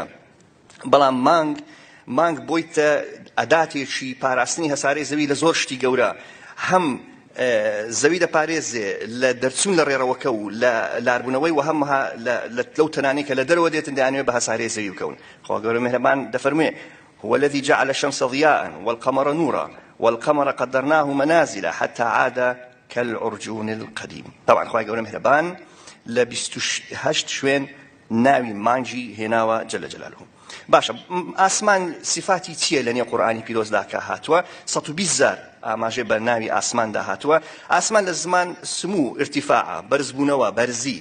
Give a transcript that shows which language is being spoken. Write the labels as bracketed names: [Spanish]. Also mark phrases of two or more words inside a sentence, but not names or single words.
[Central Kurdish] بەڵام مانگ بۆیتە ئەداتێکی پاراستنی هەسارەی زەوی لە زۆر شتی گەورە، هەم زەوی دەپارێزێ لە دەرچوون لە ڕێڕەوەکە و لە لاربوونەوەی و هەمها لەو تەنانەی کە لە دەرەوە دێتن دەیانوێت بە هەسارەی زەوی بکەون. خوا گەورە میهرەبان دەفەرموێ [Arabic] هو الذي جعل الشمس ضياء والقمر نورا والقمر قدرناه منازل حتى عاد كالعرجون القديم. [Central Kurdish] طبعا خوا گەورە میهرەبان لە 28 شوێن ناوی مانگی هێناوە [Arabic] جل جلاله. [Central Kurdish] باشە، ئاسمان سیفاتی چییە لە نێو قورئانی پیرۆزدا کە هاتووە؟ 120,000 ئاماژێ بە ناوی ئاسماندا هاتووە. ئاسمان لە زمان سمو، ارتیفاع، بەرزبوونەوە، بەرزی.